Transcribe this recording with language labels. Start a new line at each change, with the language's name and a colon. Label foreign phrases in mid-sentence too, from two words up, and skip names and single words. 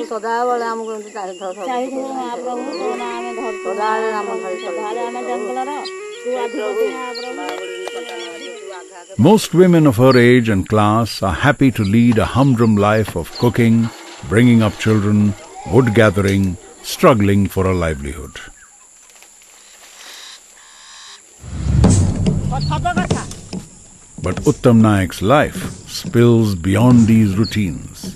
Odia: ସଦାବେଳେ ଆମକୁ ଚାହିଦା ମହାପ୍ରଭୁ ଆମେ ସଦାବେଳେ ଆମ ଆମେ ଜଙ୍ଗଲର
English: Most women of her age and class are happy to lead a humdrum life of cooking, bringing up children, wood gathering, struggling for a livelihood. But Uttam Naik's life spills beyond these routines.